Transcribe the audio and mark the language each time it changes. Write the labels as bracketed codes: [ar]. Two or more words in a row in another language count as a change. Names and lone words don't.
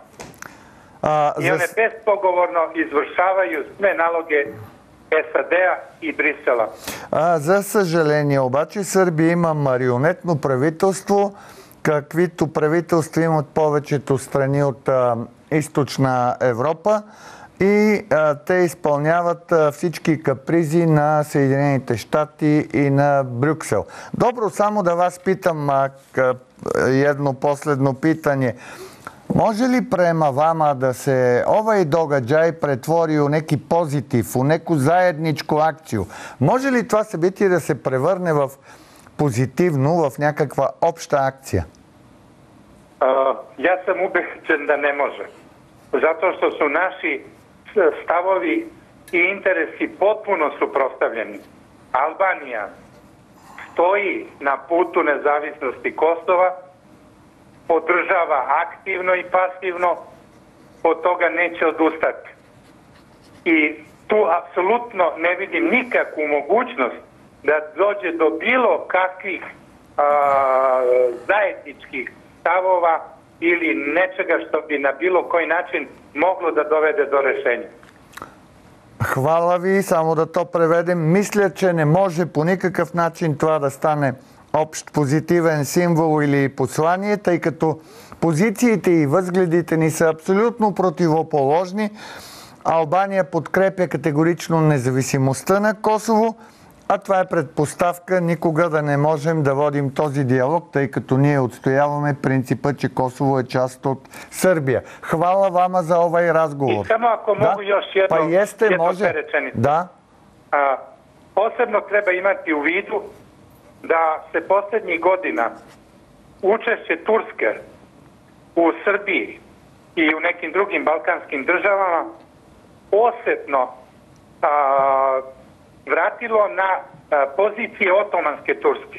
[sr] I one bespogovorno izvršavaju sve naloge SAD-а и Брисела. [bg] За съжаление, обаче Сърбия има марионетно правителство, каквито правителства имат повечето страни от източна Европа и те изпълняват всички капризи на Съединените щати и на Брюксел. [sr] Добро, само да вас питам едно последно питanje. Може ли prema vama da se ovaj događaj pretvori u neki pozitiv, u neku zajedničku akciju? Može li [bg] това събитие да се превърне в позитивно, в някаква обща акция? [sr] Ja sam ubeđen da ne može. Zato što su naši stavovi i interesi potpuno suprotstavljeni. Albanija stoji na putu nezavisnosti Kosova, podržava aktivno i pasivno, od toga neće odustati. I tu apsolutno ne vidim nikakvu mogućnost da dođe do bilo kakvih zajedničkih stavova ili nečega što bi na bilo koji način moglo da dovede do rešenja. Hvala ви, само да то преведем. [bg] Мисля, че не може по никакъв начин това да стане общ позитивен символ или послание, тъй като позициите и възгледите ни са абсолютно противоположни. Албания подкрепя категорично независимостта на Косово, а това е предпоставка никога да не можем да водим този диалог, тъй като ние отстояваме принципа, че Косово е част от Сърбия. [sr] Хвала вама за ovaj разговор. И само ако mogu još jedno rečenicu. Da. Posebno treba imati u vidu da se posljednjih godina učešće Turske u Srbiji i u nekim drugim balkanskim državama posebno vratilo na pozicije otomanske Turske.